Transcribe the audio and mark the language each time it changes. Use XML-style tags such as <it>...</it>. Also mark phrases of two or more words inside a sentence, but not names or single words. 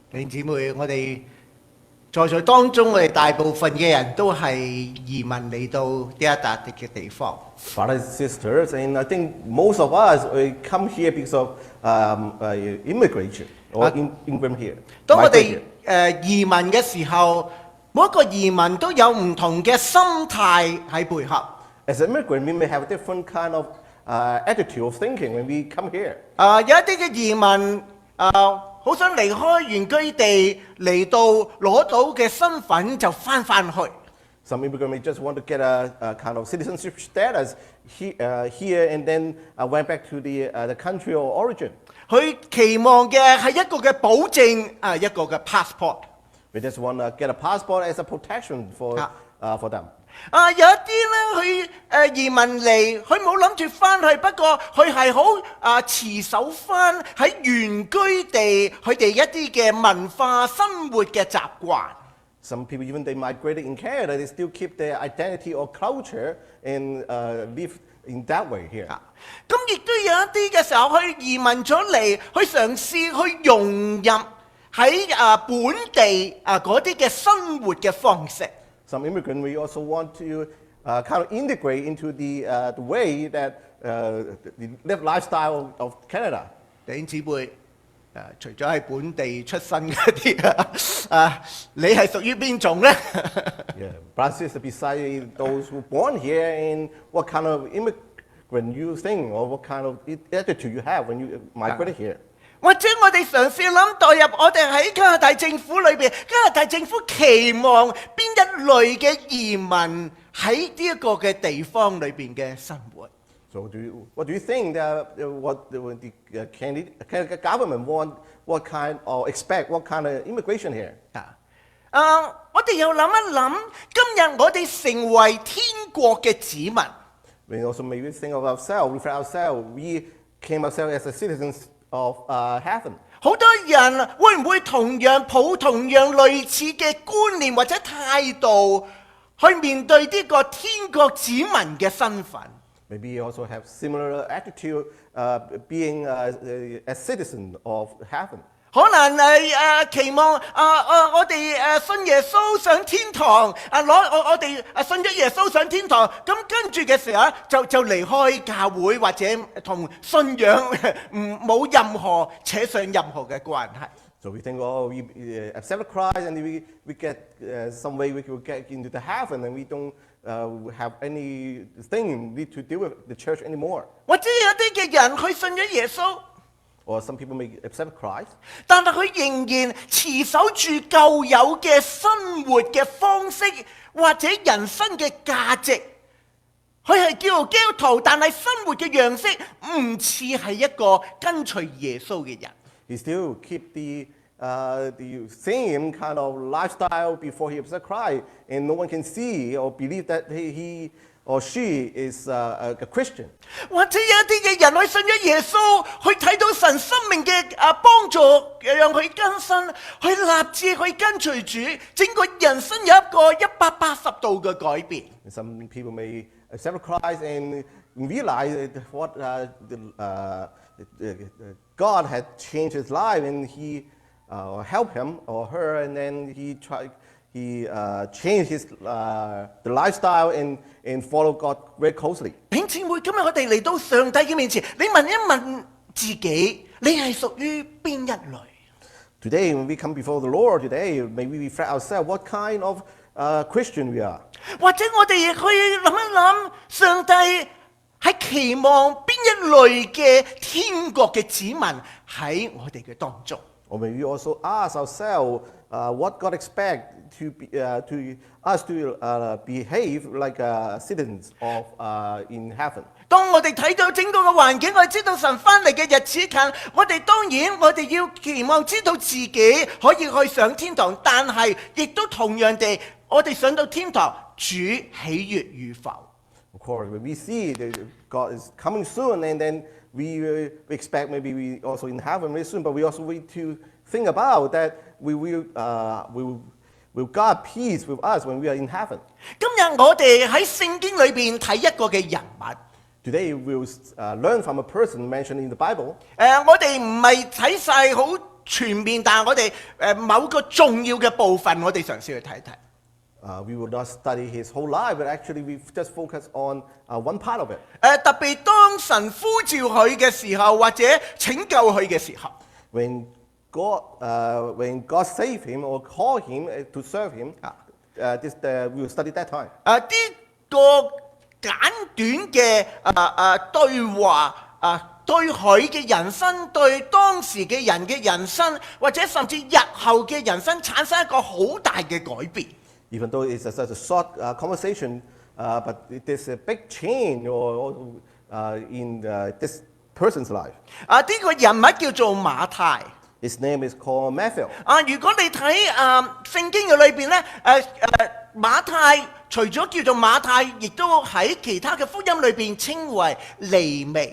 <yue>弟兄姊妹，我哋在當中，我哋大部分嘅人都係移民嚟到呢一笪嘅地方。</yue> <en>Brothers and sisters, and I think most of us come here because of immigration or immigrant here.</en> <yue>當我哋移民嘅時候，每一個移民都有唔同嘅心態喺背後。</yue> <en>As an immigrant, we may have a different kind of attitude of thinking when we come here.</en> <yue>有一啲嘅移民好想離開原居地嚟到攞到嘅身份就返去。</yue> <en>Some immigrants may just want to get a kind of citizenship status here and then went back to the country of origin.</en> <yue>佢期望嘅係一個嘅保證，一個嘅 passport。</yue> <en>We just want to get a passport as a protection for them.</en> <yue>有一啲咧，佢移民嚟，佢冇諗住翻去，不過佢係好持守翻喺原居地佢哋一啲嘅文化生活嘅習慣。</yue> <en>Some people, even they migrated in Canada, they still keep their identity or culture and live in that way here.</en> <yue>咁亦都有一啲嘅時候，佢移民咗嚟，佢嘗試去融入喺本地嗰啲嘅生活嘅方式。</yue> <en>Some immigrants we also want to kind of integrate into the way that the lifestyle of Canada.</en> <yue>弟兄姊妹，除咗喺本地出生嗰啲你係屬於邊種咧？</yue> <en>Yeah, brothers and sisters, besides those who born here, and what kind of immigrant you think, or what kind of attitude you have when you migrate here.</en> <yue>或者我哋嘗試諗代入我哋喺加拿大政府裏邊，加拿大政府期望邊一類嘅移民喺呢一個嘅地方裏邊嘅生活。</yue> <en>So what do you think that what the Canada government want? What kind or expect? What kind of immigration here?</en> <yue>我哋又諗一諗，今日我哋成為天國嘅子民。</yue> <en>We also maybe think of ourselves, reflect ourselves. We came ourselves as a citizens of heaven.</en> <yue>好多人會唔會同樣抱同樣類似嘅觀念或者態度去面對呢個天國子民嘅身份？</yue> <en>Maybe you also have similar attitude, being a citizen of heaven.</en> <yue>可能期望我哋信耶穌上天堂，我哋信咗耶穌上天堂，咁跟住嘅時候就離開教會或者同信仰冇任何扯上任何嘅關係。</yue> <en>So we think, oh, we accept Christ and we get some way we will get into the heaven and we don't have anything need to deal with the church anymore.</en> <yue>或者有啲嘅人去信咗耶穌。</yue> <en>Or some people may accept Christ.</en> <yue>但係佢仍然持守住舊有嘅生活嘅方式，或者人生嘅價值。佢係叫做基督徒，但係生活嘅樣式唔似係一個跟隨耶穌嘅人。</yue> <en>He still keep the same kind of lifestyle before he accepts Christ, and no one can see or believe that he or she is a Christian.</en> <yue>或者有一啲嘅人去信咗耶穌，去睇到神生命嘅幫助，讓佢更新，去立志去跟隨主，整個人生有一個180度嘅改變。</yue> <en>Some people may accept Christ and realize what God had changed his life, and he helped him or her, and then he changed his the lifestyle and follow God very closely.</en> <yue>弟兄姊妹，今日我哋嚟到上帝嘅面前，你問一問自己，你係屬於邊一類？</yue> <en>Today, when we come before the Lord today, maybe we reflect ourselves what kind of Christian we are.</en> <yue>或者我哋亦去諗一諗，上帝係期望邊一類嘅天國嘅子民喺我哋嘅當中？</yue> <en>Or maybe we also ask ourselves what God expects to us to behave like citizens of in heaven.</en> <yue>當我哋睇到整個嘅環境，我哋知道神翻嚟嘅日子近，我哋當然我哋要期望知道自己可以去上天堂，但係亦都同樣地，我哋上到天堂，主喜悅與否？</yue> <en>Of course, when we see that God is coming soon, and then we expect maybe we also in heaven very soon, but we also need to think about that will God peace with us when we are in heaven.</en> <yue>今日我哋喺聖經裏邊睇一個嘅人物。</yue> <en>Today we'll learn from a person mentioned in the Bible.</en> <yue>我哋唔係睇晒好全面，但係我哋某個重要嘅部分，我哋嘗試去睇睇。</yue> <en>We will not study his whole life, but actually we just focus on one part of it.</en> <yue>特別當神呼召佢嘅時候，或者拯救佢嘅時候，</yue> <en>When God saved him or called him to serve him, we will study that time.</en> <yue>呢個簡短嘅對話對佢嘅人生，對當時嘅人嘅人生，或者甚至日後嘅人生產生一個好大嘅改變。</yue> <en>Even though it's such a short conversation, but there's a big change in this person's life.</en> <yue>呢個人物叫做馬太。</yue> <en>His name is called Matthew.</en> <yue>如果你睇聖經嘅裏邊咧，馬太除咗叫做馬太，亦都喺其他嘅福音裏邊稱為利未。</yue>